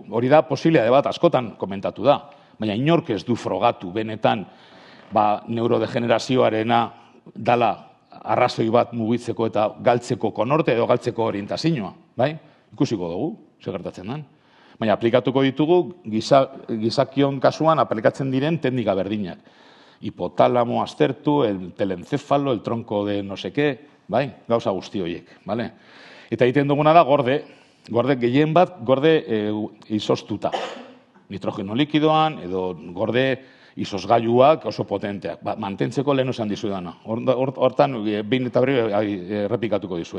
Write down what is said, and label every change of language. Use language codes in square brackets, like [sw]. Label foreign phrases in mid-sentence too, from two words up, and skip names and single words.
[eu] Hori da posibilitate bat askotan komentatu da, baina inork ez du frogatu benetan neurodegenerazioarena dala arrazoi bat mugitzeko eta galtzeko konorte edo galtzeko orientazioa, bai? Ikusiko dugu, zer gertatzen den. Baina aplikatuko ditugu gizakion kasuan aplikatzen diren teknika berdinak. Hipotalamo aztertu, [es] el telencéfalo, el tronco de no sé qué, [eu] bai? Gauza guzti horiek, bale? Eta egiten duguna da gorde gehien bat, gorde izoztuta. Nitrogeno likidoan edo gorde izozgailuak oso potenteak. Mantentzeko lehen esan dizudana. Hortan, behin eta berri errepikatuko dizuet.